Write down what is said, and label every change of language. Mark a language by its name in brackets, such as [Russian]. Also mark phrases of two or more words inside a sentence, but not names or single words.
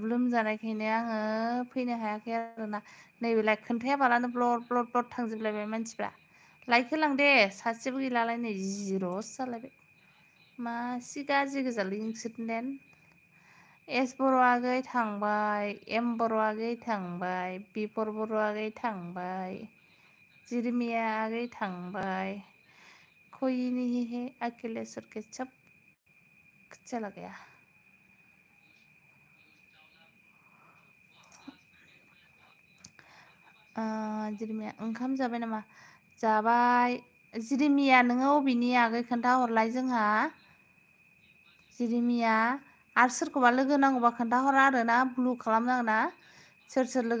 [Bodo] लोमजानायखायनो आङो फैनो हायाखै आरोना नैबेलाय खोन्थायाबालानो [English] blood blood blood [Bodo] थांजोबलायबाय मानसिफ्रा लाइक होलां दे सासेबो गैलालाय नै जिर'सो जालायबाय मासि गाज्रि गोजालै नोंसोरनिदेन एस बर' आगै थांबाय एम बर' आगै थांबाय बिपर बर' आगै थांबाय जिरिमिया आगै थांबाय [Hindi] कोई नहीं है अकेले सर के सब चला गया [Bodo] जिरिमिया ओंखाम जाबाय नामा जाबाय जिरिमिया नोङो अबेनि आगै खोन्थाहरलाय जोंहा जिरिमिया आरो सोरखौबा लोगो नांगौबा खोन्थाहरा आरोना ब्लु खालामनाङा ना सोर सोर लोगो